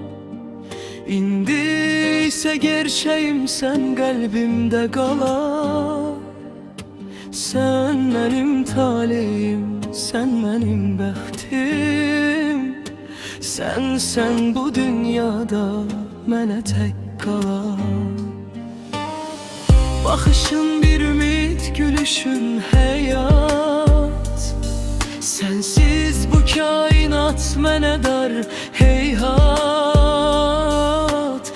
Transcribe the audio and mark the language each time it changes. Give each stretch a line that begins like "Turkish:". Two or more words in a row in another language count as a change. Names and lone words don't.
Turkish: İndiyse gerçeğim sen kalbimde kalar. Sen benim talihim, sen benim bəxtim.
Azerbaijani: Sen bu dünyada mənə tək qalan. Baxışın bir ümid, gülüşün həyat. Sensiz bu kainat mənə dar heyhat.